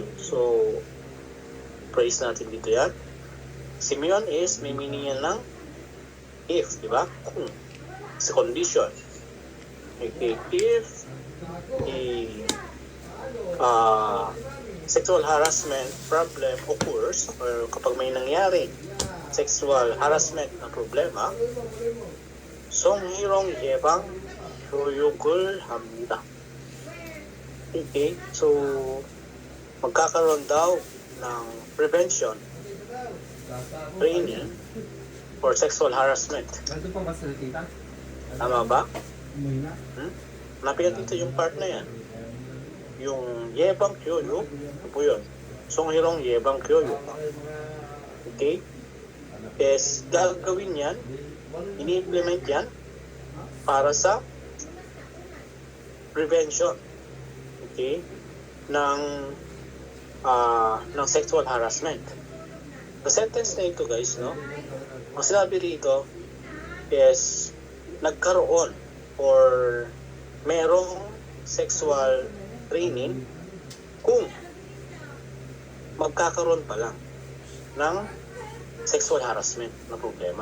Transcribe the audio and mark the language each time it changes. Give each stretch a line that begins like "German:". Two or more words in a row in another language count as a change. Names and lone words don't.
Filipino: So, praise natin dito yan. Si myon is, may meaning yan ng if, di ba?
English: Kung. Sa condition. Okay, if sexual harassment problem occurs, or
Filipino: kapag may nangyari
English: sexual harassment
Filipino: na problema,
Korean: 성희롱 예방 교육을 합니다.
English: Okay, so
Filipino: magkakaroon daw ng
English: prevention training for sexual harassment.
Filipino: Tama ba? Napin dito yung part na yan. Yung
Korean: 예방 교육,
Filipino: ano po yun?
Korean: 성희롱 예방 교육.
Filipino: Okay? Yes, gagawin yan, ini-implement yan para sa prevention, okay, ng
English: sexual harassment. The sentence
Filipino: na ito, guys, no? Ang sinabi rito is nagkaroon or merong
English: sexual training
Filipino: kung magkakaroon pa lang ng
English: sexual harassment
Filipino: na problema.